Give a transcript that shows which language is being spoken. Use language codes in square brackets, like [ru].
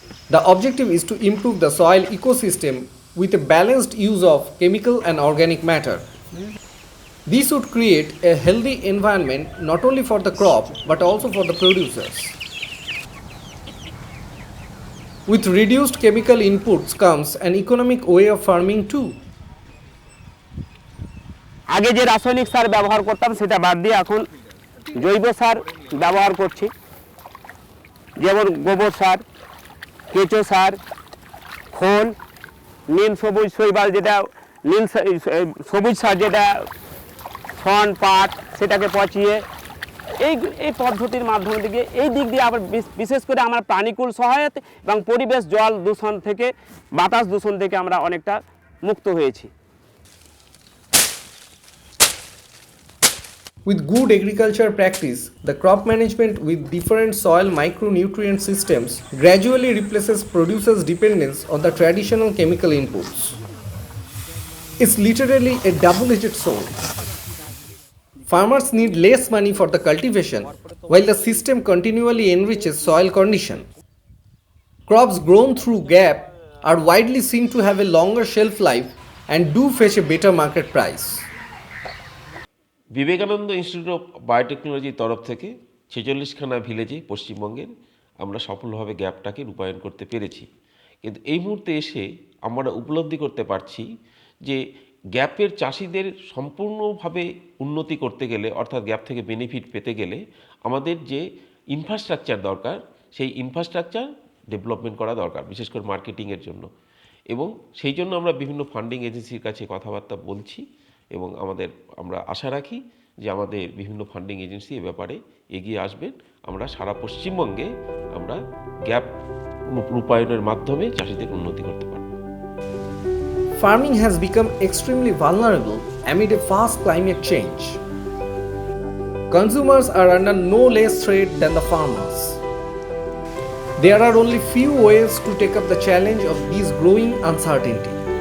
[en] The objective is to improve the soil ecosystem with a balanced use of chemical and organic matter. This would create a healthy environment not only for the crop but also for the producers. With reduced chemical inputs comes an economic way of farming too. [bn] আগে যে রাসায়নিক সার ব্যবহার করতাম সেটা বাদ দিয়ে এখন জৈব সার ব্যবহার করছি, যেমন গোবর সার, কেঁচো সার, খোল, নীল সবুজ শৈবাল, যেটা নীল সবুজ সার, যেটা ছন পাট, সেটাকে পচিয়ে এই পদ্ধতির মাধ্যমে থেকে এই দিক দিয়ে আবার বিশেষ করে আমরা প্রাণীকুল সহায়তা এবং পরিবেশ জল দূষণ থেকে, বাতাস দূষণ থেকে আমরা অনেকটা মুক্ত হয়েছি। [en] With good agriculture practice, the crop management with different soil micronutrient systems gradually replaces producers' dependence on the traditional chemical inputs. is literally a double-edged sword. Farmers need less money for the cultivation, while the system continually enriches soil condition. Crops grown through GAP are widely seen to have a longer shelf life and do fetch a better market price. [bn] Vivekananda institute of বায়োটেকনোলজির তরফ থেকে 46খানা ভিলেজে পশ্চিমবঙ্গের আমরা সফলভাবে গ্যাপটাকে রূপায়ণ করতে পেরেছি। কিন্তু এই মুহূর্তে এসে আমরা উপলব্ধি করতে পারছি যে গ্যাপের চাষিদের সম্পূর্ণভাবে উন্নতি করতে গেলে, অর্থাৎ গ্যাপ থেকে বেনিফিট পেতে গেলে আমাদের যে ইনফ্রাস্ট্রাকচার দরকার, সেই ইনফ্রাস্ট্রাকচার ডেভেলপমেন্ট করা দরকার, বিশেষ করে মার্কেটিংয়ের জন্য। এবং সেই জন্য আমরা বিভিন্ন ফান্ডিং এজেন্সির কাছে কথাবার্তা বলছি এবং আমরা আশা রাখি যে আমাদের বিভিন্ন ফান্ডিং এজেন্সি এ ব্যাপারে এগিয়ে আসবেন। আমরা সারা পশ্চিমবঙ্গে আমরা গ্যাপ রূপায়ণের মাধ্যমে চাষিদের উন্নতি করতে পারব। [en] Farming has become extremely vulnerable amid a fast climate change. Consumers are under no less threat than the farmers. There are only few ways to take up the challenge of this growing uncertainty.